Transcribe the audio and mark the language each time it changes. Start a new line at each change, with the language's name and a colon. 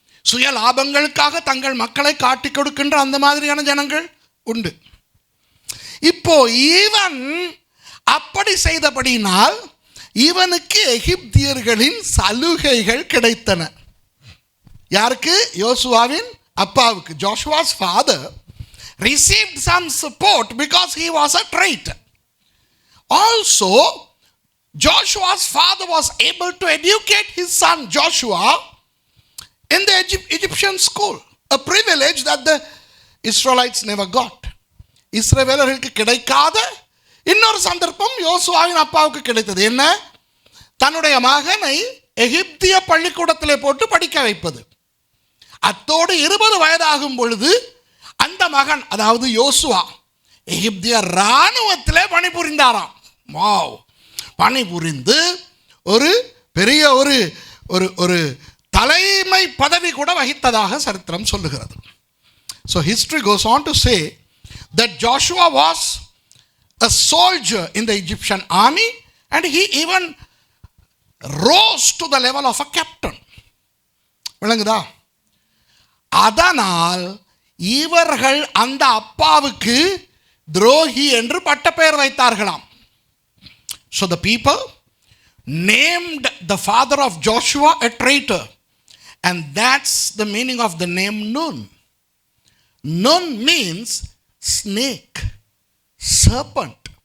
Tamil: சுய லாபங்களுக்காக தங்கள் மக்களை காட்டிக் கொடுக்கின்ற அந்த மாதிரியான ஜனங்கள் உண்டு. இப்போ இவன் அப்படி செய்தபடினால் இவனுக்கு எகிப்தியர்களின் சலுகைகள் கிடைத்தன. யாருக்கு? யோசுவாவின் அப்பாவுக்கு.
English: Joshua's father received some support because he was a traitor. Also, Joshua's father was able to educate his son Joshua in the Egyptian school, a privilege that the Israelites never got.
Tamil: இஸ்ரவேலர்களுக்கு கிடைக்காத இன்னொரு சந்தர்ப்பம் யோசுவாவின் அப்பாவுக்கு கிடைத்தது. என்ன? தன்னுடைய மகனை எகிப்திய பள்ளிக்கூடத்திலே போட்டு படிக்க வைப்பது. அத்தோடு 20 வயதாகும் பொழுது அந்த மகன், அதாவது யோசுவா, எகிப்திய இராணுவத்திலே பணிபுரிந்தாராம். வாவ்! பணிபுரிந்து ஒரு பெரிய ஒரு ஒரு ஒரு தலைமை பதவி கூட வகித்ததாக சரித்திரம் சொல்லுகிறது.
English: So history goes on to say that Joshua was a soldier in the Egyptian army and he even rose to the level of a captain.
Tamil: விளங்குதா? அதனால் இவர்கள் அந்த அப்பாவுக்கு துரோகி என்று பட்டப்பெயர் வைத்தார்களாம்.
English: So the people named the father of Joshua a traitor, and that's the meaning of the name Nun. Nun means snake, serpent.